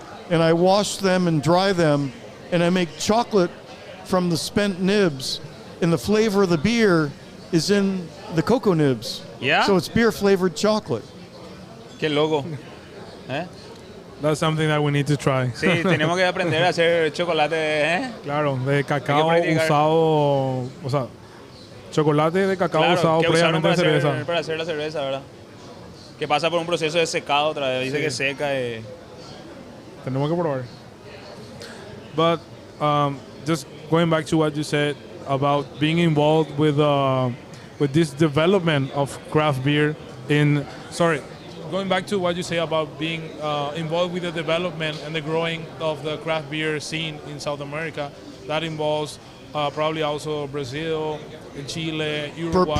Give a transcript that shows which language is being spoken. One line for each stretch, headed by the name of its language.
English: And I wash them and dry them, and I make chocolate from the spent nibs, and the flavor of the beer is in the cocoa nibs. Yeah? So it's beer-flavored chocolate.
Spanish: Qué loco.
English: That's something that we need to try.
Spanish: Sí, tenemos que aprender a hacer chocolate, Claro, de cacao usado, o sea, chocolate de cacao usado previamente en cerveza. Para hacer la cerveza, ¿verdad? Que pasa por un proceso de secado otra vez, dice que seca. Tenemos que probar.
English: But just going back to what you said about being involved with this development of craft beer going back to what you say about being involved with the development and the growing of the craft beer scene in South America, that involves probably also Brazil, Chile, Uruguay.